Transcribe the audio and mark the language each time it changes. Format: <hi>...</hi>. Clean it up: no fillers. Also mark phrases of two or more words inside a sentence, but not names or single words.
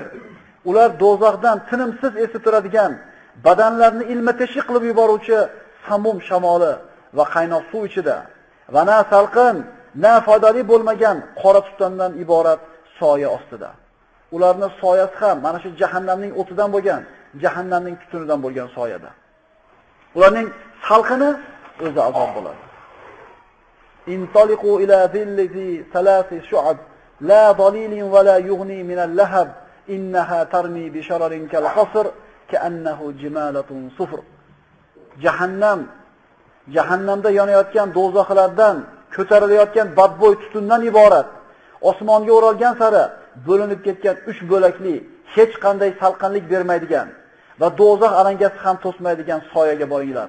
<uz>Ular do'zaxdan tinimsiz esib turadigan, badanlarni ilma-teshik qilib yuboruvchi samum shamoli va qaynoq suv ichida va na salqin, na foydali bo'lmagan qora tutundan iborat soya ostida. Ularning soyasi ham mana shu jahannamning o'tidan bo'lgan, jahannamning tutunidan bo'lgan soyada. Ularning salqini o'zi azob bo'ladi.</uz> <ar>انطلقوا إلى ظل ثلاث شعب لا ظليل ولا يغني من اللهب إنها ترمي بشرر كالقصر كأنه جمالة صفر.</ar> <uz>Jahannamda yonayotgan do'zaxlardan ko'tarilayotgan badbo'y tutundan iborat. Osmonga o'ralgan sari bo'linib ketgan 3 bo'lakli, hech qanday salqinlik bermaydigan va do'zax alangasi ham to'smaydigan soyaga boringlar.</uz>